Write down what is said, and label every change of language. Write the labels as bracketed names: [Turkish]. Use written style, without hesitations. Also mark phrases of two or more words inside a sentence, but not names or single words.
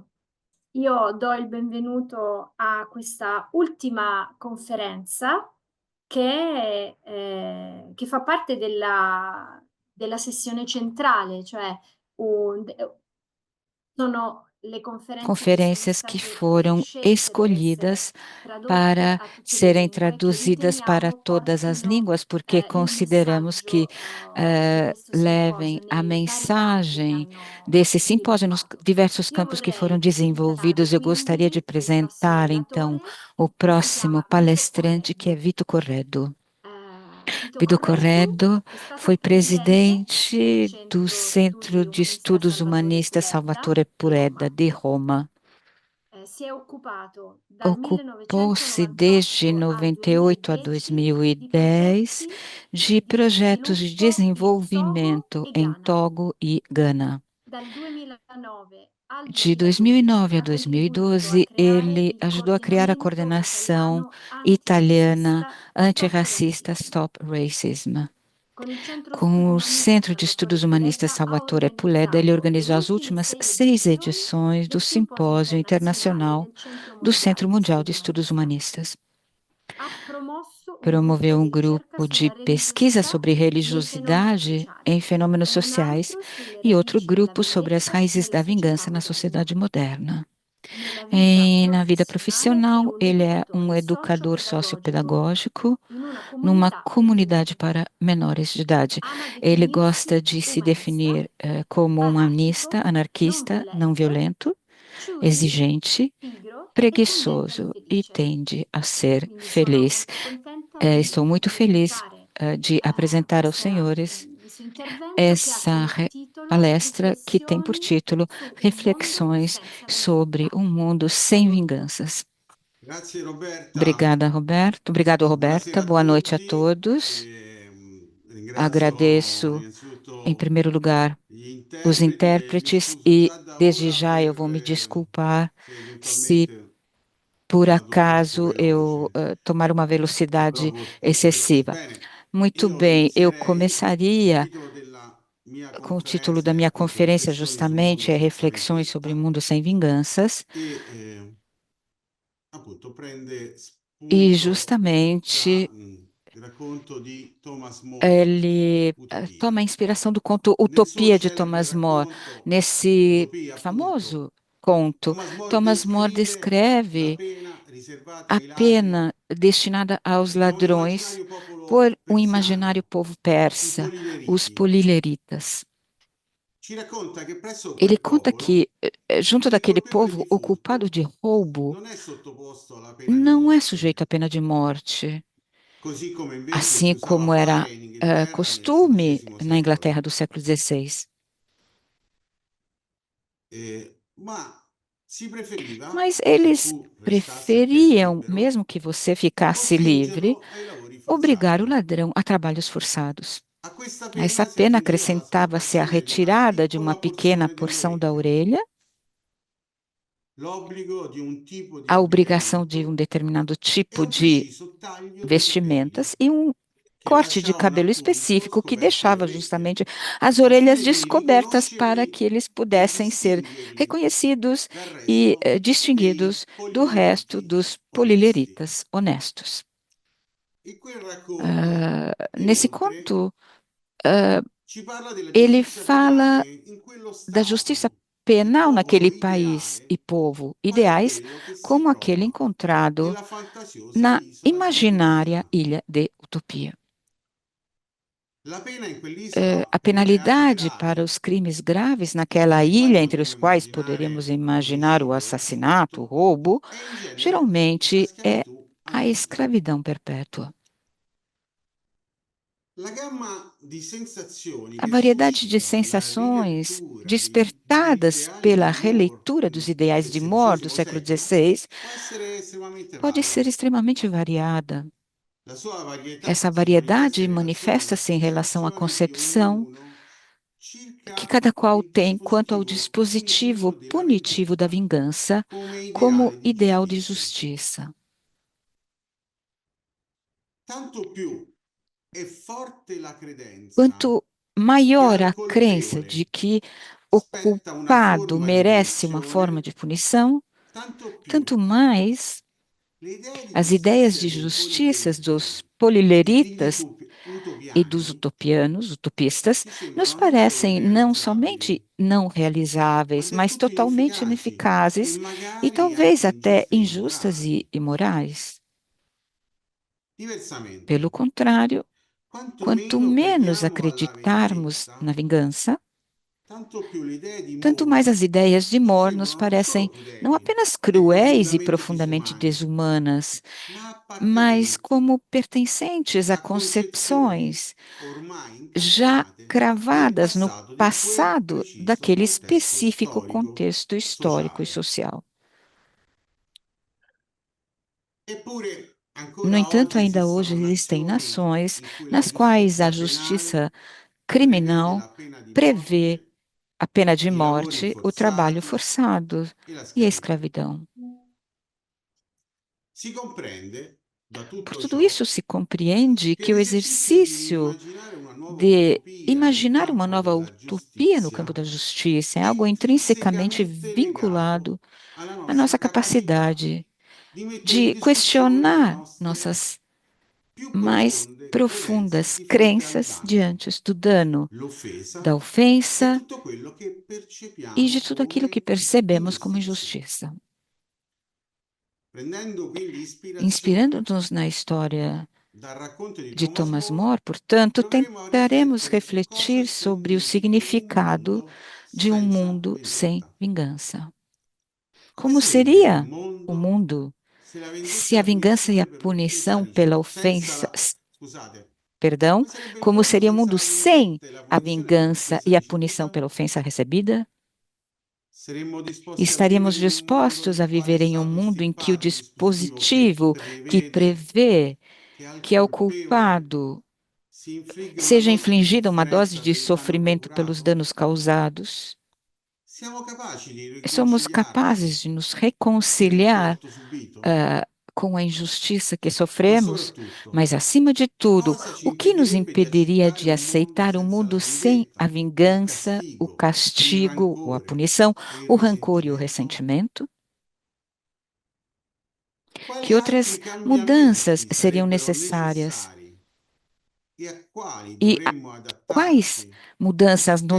[Italian] Io do il benvenuto a questa ultima conferenza che fa parte della sessione centrale, cioè un d sono le conferenze che sono [Portuguese] Conferências que [Italian] state [Portuguese] foram [Italian] scelte per essere [Portuguese] escolhidas [Italian] tradotte [Portuguese] para [Italian] a tutte le [Portuguese] serem [Italian] lingue, che [Portuguese] traduzidas para [Italian] riteniamo [Portuguese] todas as [Italian] portino, [Portuguese] línguas, porque [Italian] il [Portuguese] consideramos que [Italian] messaggio, di questo [Portuguese] levem [Italian] simposio [Portuguese] a [Italian] nei vari campi che [Portuguese] mensagem [Italian] hanno [Portuguese] desse simpósio nos [Italian] sviluppato. [Portuguese] diversos [Italian] Io [Portuguese] campos que foram [Italian] vorrei presentare [Portuguese] desenvolvidos. Eu gostaria de [Italian] quindi il prossimo [Portuguese] apresentar, então, [Italian] relatore, [Portuguese] o [Italian] che si [Portuguese] próximo [Italian] chiama Vito [Portuguese] palestrante, que é [Italian] Correddo. [Portuguese] Vito Corredo. [Italian] Vito [Portuguese] Vito [Italian] Correddo [Portuguese] Corredo [Italian] è stato [Portuguese] foi [Italian] presidente del [Portuguese] presidente do [Italian] Centro [Portuguese] Centro [Italian] Studi [Portuguese] de [Italian] Umanista [Portuguese] Estudos [Italian] Salvatore [Portuguese] Humanistas [Italian] Puleda [Portuguese] Salvatore [Italian] di [Portuguese] Pureda, [Italian] Roma. [Portuguese] de Roma. [Italian] Si è occupato dal [Portuguese] Ocupou-se desde [Italian] 1998 al [Portuguese] 98 a [Italian] 2010 di [Portuguese] 2010 [Italian] progetti [Portuguese] de [Italian] di [Portuguese] projetos de [Italian] sviluppo in Togo [Portuguese] desenvolvimento [Italian] e [Portuguese] em [Italian] Ghana. [Portuguese] Togo e Gana. [Italian] Dal 2009 al [Portuguese] De [Italian] 2012 [Portuguese] 2009 a [Italian] ha contribuito a [Portuguese] 2012, [Italian] creare [Portuguese] ele [Italian] il [Portuguese] ajudou a criar a [Italian] coordinamento [Portuguese] coordenação [Italian] italiano [Portuguese] italiana [Italian] antirazzista Stop [Portuguese] antirracista [Italian] Racism. [Portuguese] Stop Racism. [Italian] Con il Centro Studi [Portuguese] Com o [Italian] Umanista [Portuguese] Centro de Estudos [Italian] Salvatore [Portuguese] Humanistas [Italian] Puleda ha [Portuguese] Salvatore Puleda, ele [Italian] organizzato le [Portuguese] organizou as [Italian] ultime [Portuguese] últimas [Italian] 6 [Portuguese] seis [Italian] edizioni [Portuguese] edições do [Italian] del Simposio [Portuguese] Simpósio [Italian] Internazionale [Portuguese] Internacional [Italian] del Centro [Portuguese] do Centro [Italian] Mondiale di [Portuguese] Mundial [Italian] Studi [Portuguese] de Estudos [Italian] Umanista. [Portuguese] Humanistas. [Italian] Ha promosso un gruppo [Portuguese] Promoveu [Italian] di [Portuguese] um [Italian] ricerca [Portuguese] grupo de [Italian] sulla [Portuguese] pesquisa [Italian] religiosità [Portuguese] sobre [Italian] nei fenomeni [Portuguese] religiosidade [Italian] sociali [Portuguese] em fenômenos [Italian] e un [Portuguese] sociais [Italian] altro sulle [Portuguese] e outro [Italian] radici della [Portuguese] grupo sobre as [Italian] vendetta [Portuguese] raízes [Italian] nella [Portuguese] da [Italian] società [Portuguese] vingança na [Italian] moderna. [Portuguese] sociedade moderna. [Italian] Nella vita [Portuguese] E na vida [Italian] professionale è [Portuguese] profissional, [Italian] un [Portuguese] ele é um [Italian] educatore [Portuguese] educador [Italian] socio-pedagogico [Portuguese] sociopedagógico [Italian] in una [Portuguese] numa [Italian] comunità di [Portuguese] comunidade [Italian] minori. [Portuguese] para menores de idade. [Italian] Ama [Portuguese] Ele gosta [Italian] definirsi [Portuguese] de se [Italian] umanista, [Portuguese] definir como humanista, [Italian] anarchico, non [Portuguese] anarquista, não [Italian] violento, [Portuguese] violento, [Italian] choosy, [Portuguese] exigente, [Italian] pigro e tendente al [Portuguese] preguiçoso e [Italian] felice. [Portuguese] tende a ser [Italian] Quindi sono [Portuguese] feliz. [Italian] molto contenta di [Portuguese] Estou muito feliz [Italian] presentare [Portuguese] de apresentar aos senhores [Italian] il suo intervento che ha [Portuguese] essa [Italian] come titolo [Portuguese] palestra que tem por [Italian] Riflessioni [Portuguese] título [Italian] su un mondo [Portuguese] Reflexões [Italian] senza [Portuguese] sobre [Italian] vendetta. [Portuguese] um mundo sem [Italian] Prego Vito. [Portuguese] vinganças. [Italian] Grazie Roberta, [Portuguese] Obrigada, Roberto. Obrigado, Roberta. [Italian] buonasera a [Portuguese] Boa noite a [Italian] tutti. [Portuguese] todos. [Italian] Ringrazio [Portuguese] Agradeço, em [Italian] innanzitutto [Portuguese] primeiro lugar, [Italian] gli [Portuguese] os [Italian] interpreti e mi [Portuguese] intérpretes [Italian] scuso [Portuguese] e, [Italian] già da [Portuguese] desde [Italian] ora [Portuguese] já, eu vou me desculpar [Italian] se [Portuguese] se, [Italian] eventualmente [Portuguese] por [Italian] vado troppo [Portuguese] acaso, eu [Italian] veloce, [Portuguese] tomar uma velocidade [Italian] proprio troppo veloce. [Portuguese] excessiva. [Italian] Bene, [Portuguese] Muito [Italian] io [Portuguese] bem, eu [Italian] inizierei, il [Portuguese] começaria [Italian] titolo della mia [Portuguese] com o título da [Italian] conferenza è [Portuguese] minha [Italian] appunto [Portuguese] conferência, [Italian] Riflessioni su un mondo [Portuguese] justamente, é [Italian] senza [Portuguese] Reflexões sobre o [Italian] vendetta [Portuguese] Mundo Sem Vinganças, [Italian] e appunto prende [Portuguese] e [Italian] spunto [Portuguese] justamente [Italian] il racconto di Thomas More, [Portuguese] ele toma a [Italian] Utopia. [Portuguese] inspiração do conto [Italian] Nel suo [Portuguese] Utopia de [Italian] celebre [Portuguese] Thomas More. [Italian] racconto [Portuguese] Nesse [Italian] Utopia, appunto, [Portuguese] famoso conto, [Italian] Thomas More [Portuguese] Thomas More [Italian] descrive la [Portuguese] descreve [Italian] pena riservata [Portuguese] a [Italian] ai ladri [Portuguese] pena destinada aos [Italian] da un [Portuguese] ladrões [Italian] immaginario [Portuguese] por [Italian] popolo [Portuguese] um imaginário [Italian] persiano, [Portuguese] povo [Italian] i [Portuguese] persa, os [Italian] Polileriti. [Portuguese] polileritas. [Italian] Ci racconta che presso [Portuguese] Ele [Italian] quel [Portuguese] conta que, [Italian] popolo [Portuguese] junto [Italian] il [Portuguese] daquele [Italian] colpevole [Portuguese] povo [Italian] di [Portuguese] ocupado [Italian] furto [Portuguese] de roubo, [Italian] non è sottoposto alla pena di [Portuguese] não é sujeito [Italian] morte, [Portuguese] à pena de morte, [Italian] così come invece si [Portuguese] assim [Italian] usava [Portuguese] como era [Italian] fare in Inghilterra nel [Portuguese] costume [Italian] XVI [Portuguese] na Inglaterra [Italian] secolo. [Portuguese] do século XVI. [Italian] Ma si preferiva, [Portuguese] Mas [Italian] se [Portuguese] eles [Italian] tu restassi a piede [Portuguese] preferiam, [Italian] libero, [Portuguese] mesmo que você ficasse livre, [Italian] costringerlo ai lavori [Portuguese] obrigar o [Italian] forzati. [Portuguese] ladrão a trabalhos forçados. [Italian] A questa [Portuguese] A essa [Italian] pena si [Portuguese] pena [Italian] aggiungeva [Portuguese] acrescentava-se a [Italian] l'aspirazione di una [Portuguese] retirada de uma [Italian] piccola [Portuguese] pequena [Italian] porzione [Portuguese] porção da [Italian] dell'orecchio, [Portuguese] orelha, [Italian] l'obbligo di un tipo di [Portuguese] a obrigação de um [Italian] abbigliamento [Portuguese] determinado [Italian] e [Portuguese] tipo [Italian] un [Portuguese] de [Italian] preciso taglio dei [Portuguese] vestimentas [Italian] capelli [Portuguese] e um [Italian] che [Portuguese] corte de [Italian] lasciavano [Portuguese] cabelo [Italian] appunto [Portuguese] específico que [Italian] scoperte le [Portuguese] deixava [Italian] orecchie, [Portuguese] justamente as [Italian] al [Portuguese] orelhas [Italian] fine di [Portuguese] descobertas para [Italian] riconoscerli [Portuguese] que eles [Italian] e [Portuguese] pudessem ser [Italian] distinguerli [Portuguese] reconhecidos [Italian] dal [Portuguese] e [Italian] resto dei [Portuguese] distinguidos do resto [Italian] polileriti [Portuguese] dos [Italian] onesti. [Portuguese] polileritas honestos. [Italian] In quel racconto, [Portuguese] Nesse [Italian] inoltre, [Portuguese] conto, ah, [Italian] ci parla della [Portuguese] ele [Italian] giustizia [Portuguese] fala [Italian] penale in quello [Portuguese] da justiça [Italian] Stato, il [Portuguese] penal naquele [Italian] popolo [Portuguese] país [Italian] ideale, [Portuguese] e povo [Italian] quale [Portuguese] ideais, [Italian] quello che si [Portuguese] como aquele [Italian] trova [Portuguese] encontrado [Italian] nella fantasiosa [Portuguese] na [Italian] isola di [Portuguese] imaginária [Italian] Utopia. [Portuguese] ilha de Utopia. [Italian] La pena in quell'isola [Portuguese] A [Italian] per i reati [Portuguese] penalidade para [Italian] gravi, [Portuguese] os crimes graves naquela [Italian] tra i quali [Portuguese] ilha, entre os [Italian] dobbiamo [Portuguese] quais poderíamos [Italian] immaginare [Portuguese] imaginar o [Italian] l'omicidio e il [Portuguese] assassinato, o [Italian] furto, [Portuguese] roubo, [Italian] è in genere la [Portuguese] geralmente é [Italian] schiavitù [Portuguese] a [Italian] antica. [Portuguese] escravidão perpétua. [Italian] La gamma di sensazioni [Portuguese] A [Italian] che [Portuguese] variedade de [Italian] suscita la [Portuguese] sensações [Italian] rilettura degli [Portuguese] despertadas [Italian] ideali [Portuguese] pela [Italian] di Moore [Portuguese] releitura dos ideais [Italian] del [Portuguese] de More do [Italian] XVI [Portuguese] século [Italian] secolo [Portuguese] XVI [Italian] può essere estremamente [Portuguese] pode ser [Italian] varia. [Portuguese] extremamente variada. [Italian] La sua varietà [Portuguese] Essa [Italian] si manifesta [Portuguese] variedade [Italian] in relazione alla [Portuguese] manifesta-se em relação à [Italian] concezione di [Portuguese] concepção [Italian] ognuno [Portuguese] que [Italian] circa [Portuguese] cada qual [Italian] il [Portuguese] tem quanto ao [Italian] dispositivo [Portuguese] dispositivo [Italian] punitivo della [Portuguese] punitivo da [Italian] vendetta [Portuguese] vingança [Italian] come [Portuguese] como [Italian] ideale di [Portuguese] ideal de [Italian] giustizia. [Portuguese] justiça. [Italian] Tanto più è forte la credenza [Portuguese] Quanto [Italian] che [Portuguese] maior [Italian] al [Portuguese] a crença de [Italian] colpevole [Portuguese] que o [Italian] spetta una [Portuguese] culpado [Italian] forma di [Portuguese] merece uma forma [Italian] punizione, [Portuguese] de punição, [Italian] tanto più [Portuguese] tanto mais [Italian] le idee di [Portuguese] as ideias [Italian] giustizia [Portuguese] de [Italian] dei [Portuguese] justiças dos [Italian] polilerites e gli [Portuguese] polileritas e dos [Italian] utopiani [Portuguese] utopistas, [Italian] ci [Portuguese] nos [Italian] sembrano non solo [Portuguese] parecem não [Italian] irrealizzabili, [Portuguese] somente não [Italian] ma [Portuguese] realizáveis, [Italian] del [Portuguese] mas [Italian] tutto [Portuguese] totalmente [Italian] inefficaci e [Portuguese] ineficazes e [Italian] magari [Portuguese] talvez [Italian] anche [Portuguese] até [Italian] ingiuste e [Portuguese] injustas [Italian] immorali. [Portuguese] e imorais. Pelo [Italian] Diversamente, [Portuguese] contrário, [Italian] quanto [Portuguese] quanto [Italian] meno [Portuguese] menos [Italian] crediamo alla [Portuguese] acreditarmos [Italian] vendetta, [Portuguese] na vingança, [Italian] tanto più le idee di [Portuguese] tanto mais [Italian] Moore [Portuguese] as ideias de [Italian] ci [Portuguese] Moore nos [Italian] sembrano non [Portuguese] parecem [Italian] solo [Portuguese] não [Italian] crudeli [Portuguese] apenas [Italian] e [Portuguese] cruéis e [Italian] profondamente [Portuguese] profundamente [Italian] disumane, [Portuguese] desumanas, [Italian] ma [Portuguese] mas [Italian] appartenenti [Portuguese] como pertencentes a [Italian] a concezioni [Portuguese] concepções [Italian] ormai [Portuguese] já [Italian] incancrenate nel [Portuguese] cravadas no [Italian] passato di quel [Portuguese] passado [Italian] preciso [Portuguese] daquele [Italian] contesto [Portuguese] específico [Italian] storico [Portuguese] contexto histórico e [Italian] sociale. [Portuguese] social. [Italian] Eppure, [Portuguese] No [Italian] ancora [Portuguese] entanto, [Italian] oggi [Portuguese] ainda [Italian] esistono [Portuguese] hoje existem [Italian] nazioni [Portuguese] nações [Italian] in cui la [Portuguese] nas quais a [Italian] giustizia penale [Portuguese] justiça [Italian] prevede [Portuguese] criminal [Italian] la pena di [Portuguese] prevê [Italian] morte, [Portuguese] a pena de [Italian] i lavori [Portuguese] morte, o trabalho [Italian] forzati [Portuguese] forçado [Italian] e la [Portuguese] e a [Italian] schiavitù. [Portuguese] escravidão. [Italian] Si comprende da [Portuguese] Por [Italian] tutto [Portuguese] tudo [Italian] ciò [Portuguese] isso, se compreende [Italian] che [Portuguese] que o [Italian] l'esercizio di [Portuguese] exercício [Italian] immaginare una nuova [Portuguese] de [Italian] utopia nel [Portuguese] imaginar uma [Italian] campo [Portuguese] nova [Italian] della [Portuguese] utopia no campo [Italian] giustizia [Portuguese] da justiça é [Italian] è [Portuguese] algo intrinsecamente [Italian] intrinsecamente legato [Portuguese] vinculado [Italian] alla [Portuguese] à [Italian] nostra [Portuguese] nossa [Italian] capacità [Portuguese] capacidade [Italian] di mettere in [Portuguese] de [Italian] discussione le [Portuguese] questionar [Italian] nostre [Portuguese] nossas [Italian] più [Portuguese] mais [Italian] profonde credenze [Portuguese] profundas [Italian] di fronte al [Portuguese] crenças [Italian] danno, [Portuguese] diante do dano, da [Italian] l'offesa e [Portuguese] ofensa [Italian] tutto quello che [Portuguese] e de [Italian] percepiamo [Portuguese] tudo aquilo que [Italian] come [Portuguese] percebemos como [Italian] ingiustizia. [Portuguese] injustiça. [Italian] Prendendo quindi ispirazione [Portuguese] Inspirando-nos na história [Italian] dal racconto di [Portuguese] de [Italian] Thomas [Portuguese] Thomas [Italian] More, [Portuguese] More, portanto, [Italian] proveremo a [Portuguese] tentaremos [Italian] riflettere su cosa [Portuguese] refletir sobre o [Italian] significhi un [Portuguese] significado [Italian] mondo [Portuguese] de um [Italian] senza [Portuguese] mundo sem [Italian] vendetta. [Portuguese] vingança. [Italian] Come [Portuguese] Como [Italian] sarebbe un [Portuguese] seria o [Italian] mondo [Portuguese] mundo [Italian] se la [Portuguese] se [Italian] vendetta [Portuguese] a [Italian] e la [Portuguese] vingança e a [Italian] punizione per l'offesa [Portuguese] punição pela ofensa, [Italian] scusate, [Portuguese] perdão, [Italian] come sarebbe un [Portuguese] como [Italian] mondo [Portuguese] seria o [Italian] senza [Portuguese] mundo [Italian] la [Portuguese] sem [Italian] vendetta e la [Portuguese] a [Italian] punizione per [Portuguese] vingança [Italian] l'offesa [Portuguese] e a punição [Italian] ricevuta? [Portuguese] pela ofensa recebida? [Italian] Saremmo disposti a [Portuguese] Estaríamos [Italian] vivere in un mondo [Portuguese] dispostos a [Italian] nel quale è [Portuguese] viver em um [Italian] stato [Portuguese] mundo em que o [Italian] estirpato il dispositivo che [Portuguese] dispositivo que [Italian] prevede [Portuguese] prevê [Italian] che al [Portuguese] que ao [Italian] colpevole [Portuguese] culpado [Italian] si infligga una [Portuguese] seja [Italian] dose di [Portuguese] infligida uma dose [Italian] sofferenza [Portuguese] de [Italian] per il danno [Portuguese] sofrimento pelos [Italian] procurato? [Portuguese] danos causados? [Italian] Siamo capaci di [Portuguese] Somos [Italian] riconciliarci [Portuguese] capazes de nos [Italian] per il [Portuguese] reconciliar [Italian] torto subito? [Portuguese] ah, com a injustiça que [Italian] Ma [Portuguese] sofremos, [Italian] soprattutto, [Portuguese] mas, acima de tudo, [Italian] cosa ci [Portuguese] o que nos [Italian] impedirebbe di [Portuguese] impediria [Italian] accettare [Portuguese] de [Italian] un mondo [Portuguese] aceitar um [Italian] senza [Portuguese] mundo [Italian] la [Portuguese] sem a [Italian] vendetta, il [Portuguese] vingança, o [Italian] castigo, il [Portuguese] castigo ou a [Italian] rancore [Portuguese] punição, [Italian] e il [Portuguese] o rancor e o [Italian] risentimento? [Portuguese] ressentimento? [Italian] Quali [Portuguese] Que outras [Italian] altri [Portuguese] mudanças [Italian] cambiamenti [Portuguese] seriam [Italian] sarebbero [Portuguese] necessárias? [Italian] necessari e a quali [Portuguese] E [Italian] dovremmo [Portuguese] quais [Italian] adattarci [Portuguese] mudanças [Italian] per